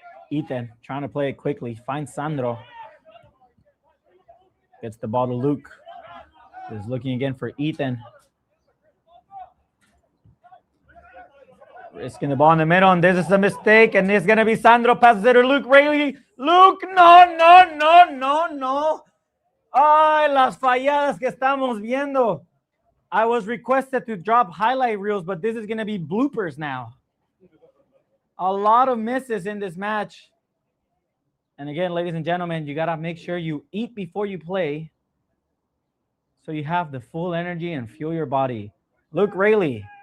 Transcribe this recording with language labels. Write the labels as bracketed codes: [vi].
[en] Ethan trying to play it quickly. Finds Sandro. Gets the ball to Luke. Is looking again for Ethan. Risking the ball in the middle, and this is a mistake, and it's going to be Sandro. Passes it to Luke Rayleigh. Luke, no. [es] Ay, las falladas que estamos viendo. [en] I was requested to drop highlight reels, but this is going to be bloopers now. A lot of misses in this match. And again, ladies and gentlemen, you got to make sure you eat before you play so you have the full energy and fuel your body. Luke Rayleigh.